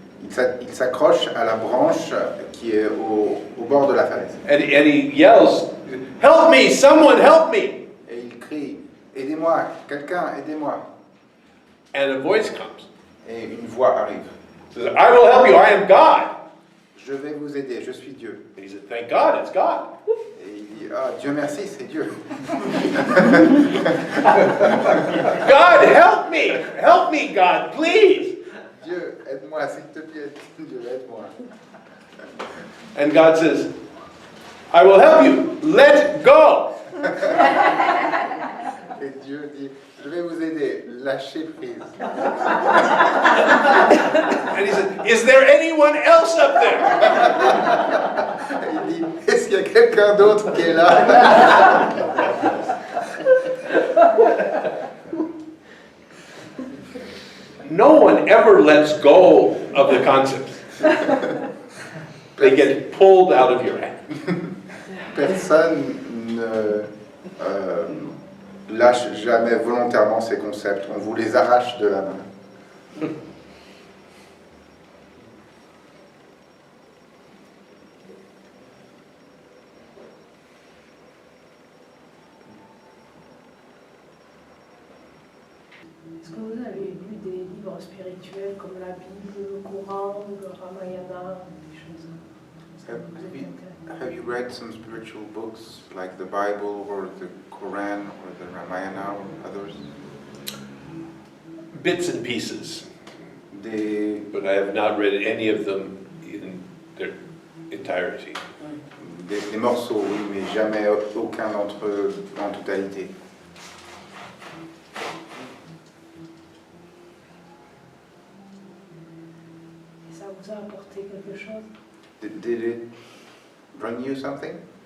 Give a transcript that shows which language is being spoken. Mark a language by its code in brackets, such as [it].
[fr] Il s'accroche à la branche qui est au bord de la falaise. [en] And he yells, "Help me, someone help me." [fr] Et il crie, aidez-moi, quelqu'un, aidez-moi. [en] And a voice comes. [fr] Et une voix arrive. [en] Says, "I will help you, I am God." [fr] Je vais vous aider, je suis Dieu. [en] And he said, "Thank God, it's God." [fr] Et il dit, ah, Dieu merci, c'est Dieu. [en] God, help me, God, please. [fr] Dieu, aide-moi, s'il te plaît. Dieu, aide-moi. [en] And God says, "I will help you, let go." [fr] Et Dieu dit, je vais vous aider, lâchez prise. [en] And he said, "Is there anyone else up there?" [fr] Il dit, est-ce qu'il y a quelqu'un d'autre qui est là? [en] No one ever lets go of the concepts. They get pulled out of your hand. [fr] Personne ne lâche jamais volontairement ces concepts. On vous les arrache de la main. Est-ce que vous avez lu des livres spirituels comme la Bible, le Coran, le Ramayana, des choses ça vous intéresse? [en] Have you read some spiritual books like the Bible or the Quran or the Ramayana or others? Bits and pieces, [fr] Des, [en] but I have not read any of them in their entirety. [fr] des morceaux, oui, mais jamais aucun d'entre eux en totalité. Et ça vous a apporté quelque chose? [en] Did it bring you something?